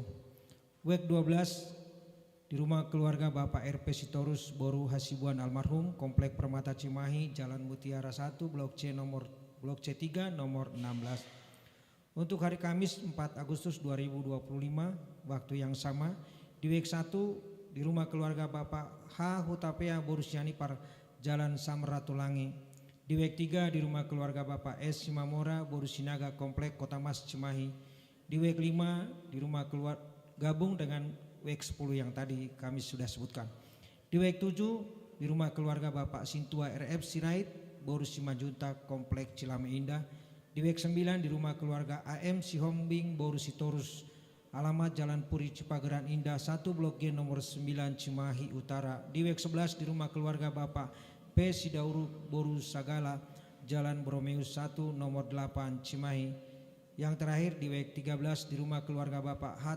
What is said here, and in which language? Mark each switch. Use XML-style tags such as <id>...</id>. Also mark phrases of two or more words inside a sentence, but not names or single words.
<id>Week 12 di rumah keluarga Bapak RP Sitorus Boru Hasibuan almarhum, Komplek Permata Cimahi, Jalan Mutiara 1, Blok C3 nomor 16. Untuk hari Kamis 4 Agustus 2025, waktu yang sama, di week 1 di rumah keluarga Bapak H. Hutapea Boru Sianipar, Jalan Samratulangi. Di week 3 di rumah keluarga Bapak S. Simamora Boru Sinaga, Komplek Kota Mas Cimahi. Di week 5 di rumah keluarga gabung dengan week 10 yang tadi kami sudah sebutkan. Di week 7 di rumah keluarga Bapak Sintua RF Sirait Boru Simanjuntak, Komplek Cilame Indah. Di week 9 di rumah keluarga AM Sihombing Boru Sitorus, alamat Jalan Puri Cipageran Indah 1 Blok G nomor 9 Cimahi Utara. Di week 11 di rumah keluarga Bapak P. Sidauru Boru Sagala, Jalan Bromeus 1 nomor 8 Cimahi. Yang terakhir di week 13 di rumah keluarga Bapak H.</id>